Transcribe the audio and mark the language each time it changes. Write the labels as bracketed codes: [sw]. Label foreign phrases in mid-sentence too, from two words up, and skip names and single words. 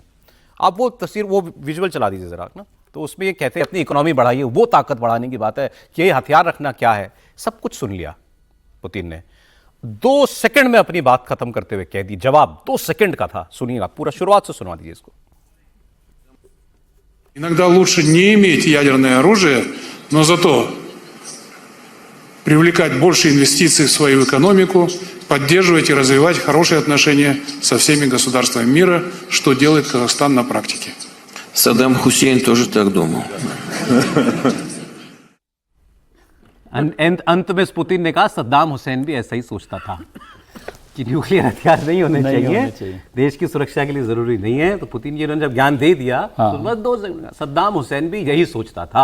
[hi] आप वो तस्वीर, वो विजुअल चला दीजिए ज़रा ना। तो उसमें ये कहते हैं अपनी इकोनॉमी बढ़ाइए, वो ताकत बढ़ाने की बात है कि ये हथियार रखना क्या है। सब कुछ सुन लिया पुतिन ने, 2 सेकंड में अपनी बात खत्म करते हुए कह दी, जवाब 2 सेकंड का था। सुनिए आप, पूरा शुरुआत से सुनवा दीजिए इसको। [ru] Иногда лучше не иметь ядерное оружие, но зато привлекать больше инвестиций в свою экономику, поддерживать и развивать хорошие отношения со всеми государствами мира, что делает Казахстан на практике. Саддам Хусейн тоже так думал. [hi] अंत में पुतिन ने कहा सद्दाम हुसैन भी ऐसा ही सोचता था कि न्यूक्लियर हथियार नहीं होने चाहिए, देश की सुरक्षा के लिए जरूरी नहीं है। तो पुतिन जी ने जब ज्ञान दे दिया तो बस 2 सेकंड, सद्दाम हुसैन भी यही सोचता था।